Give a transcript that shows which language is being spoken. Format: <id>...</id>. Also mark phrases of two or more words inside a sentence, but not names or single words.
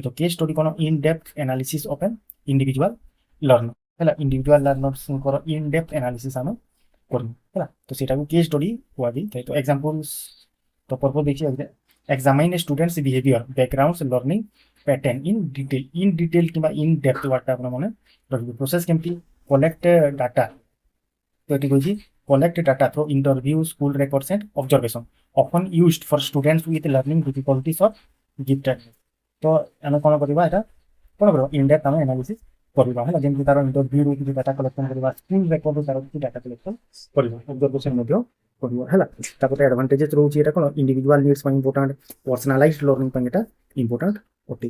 <or>ତ</or> <en>case study</en> <or>କ'ଣ</or> <en>in depth analysis of an individual learner</en> <or>ହେଲା, ଇଣ୍ଡିଭିଜୁଆଲ ଲର୍ଣ୍ଣର୍ସଙ୍କର</or> <en>in depth analysis</en> <or>ଆମେ କରିବୁ ହେଲା। ତ ସେଇଟାକୁ</or> <en>case study</en> <or>କୁହାଯାଇଥାଏ। ତ ଏକ୍ସାମ୍ପଲ୍ସ ତ ପର୍ପୋଜ ଦେଖିବା</or> <en>examine a students behaviour backgrounds learning pattern in detail</en> <or>କିମ୍ବା</or> <en>in depth</en> <or>ୱାର୍ଡଟା ଆପଣ ମନେ ରଖିବେ। ପ୍ରୋସେସ୍ କେମିତି</or> <en>collect data,</en> <or>ତ ଏଠି କହିଛି</or> <en>collect data through interview, school records and observation, often used for students with learning difficulties or gifted।</en> <or>ତ ଆମେ କ'ଣ କରିବା ଏଇଟା କ'ଣ କରିବା</or> <en>in depth</en> <or>ଆମେ ଆନାଲିସିସ୍ କରିବା ହେଲା, ଯେମିତି ତାର ଇଣ୍ଟରଭ୍ୟୁରୁ କିଛି</or> <en>data collection</en> <or>କରିବା, ସ୍କୁଲ ରେକର୍ଡରୁ ତାର କିଛି</or> <en>data collection</en> <or>କରିବା, ଅବଜର୍ଭେସନ୍ ମଧ୍ୟ କରିବା ହେଲା। ତାପରେ ଆଡଭାଣ୍ଟେଜେସ୍ ରହୁଛି ଏଇଟା କ'ଣ</or> <en>individual needs</en> <or>ପାଇଁ ଇମ୍ପୋର୍ଟାଣ୍ଟ,</or> <en>personalized learning</en> <or>ପାଇଁ ଏଇଟା ଇମ୍ପୋର୍ଟାଣ୍ଟ ଅଟେ।</or>